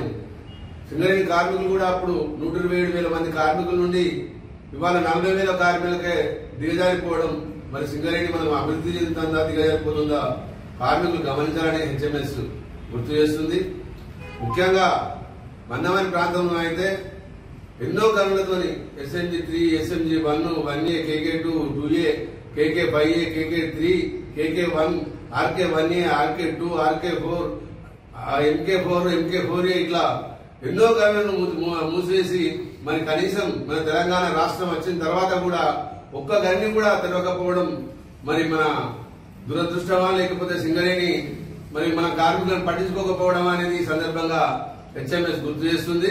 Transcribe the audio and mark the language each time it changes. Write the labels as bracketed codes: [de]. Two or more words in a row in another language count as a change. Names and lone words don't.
[te] సింగరేణి కార్మికులు కూడా అప్పుడు 127,000 మంది కార్మికుల నుండి ఇవాళ 40,000 కార్మికులకే దిగజారిపోవడం. మరి సింగరేణి మనం అభివృద్ధి చెందుతుందా, దిగజారిపోతుందా కార్మికులు గమనించాలని హెచ్ఎంఎస్ గుర్తు చేస్తుంది. ముఖ్యంగా మందమని ప్రాంతంలో అయితే ఎన్నో గనులతోని SMG3, SMG1, 1A, KK2, 2A, KK5A, KK3, KK1, RK1A, RK2, RK4, MK4, MK4A ఇట్లా ఎన్నో గనులను మూసివేసి మరి కనీసం మన తెలంగాణ రాష్ట్రం వచ్చిన తర్వాత కూడా ఒక్క గన్ని కూడా తెరవకపోవడం మరి మన దురదృష్టమా, లేకపోతే సింగరేణి మరి మన కార్మికులను పట్టించుకోకపోవడం అనేది ఈ సందర్భంగా హెచ్ఎంఎస్ గుర్తు చేస్తుంది.